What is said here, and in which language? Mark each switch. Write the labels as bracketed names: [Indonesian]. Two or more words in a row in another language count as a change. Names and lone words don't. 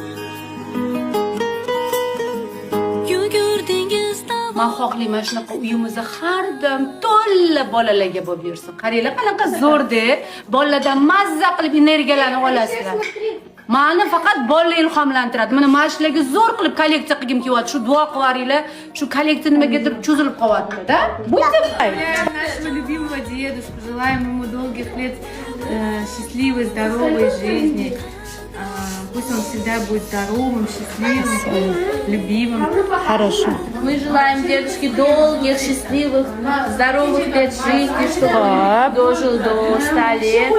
[Uzbek] Men xohlayman shunaqa uyimizda har doim to'la bolalarga bo'lib yursin. Qaranglar, qanaqa zo'rda, bolalardan mazza qilib energiyalanib olasizlar. Meni faqat bolalar ilhomlantiradi. Mana mashlarga zo'r qilib kolleksiya qilgim kelyapti. Shu duo qilaringlar, shu kolleksiya nimagadir cho'zilib qolyapti-da. [Russian] Будьте Нашего любимого дедушку желаем ему долгих лет счастливой, здоровой жизни. Пусть он всегда будет здоровым, счастливым, любимым. Хорошо. Мы желаем дедушке долгих, счастливых, здоровых лет жизни, чтобы он дожил до 100 лет.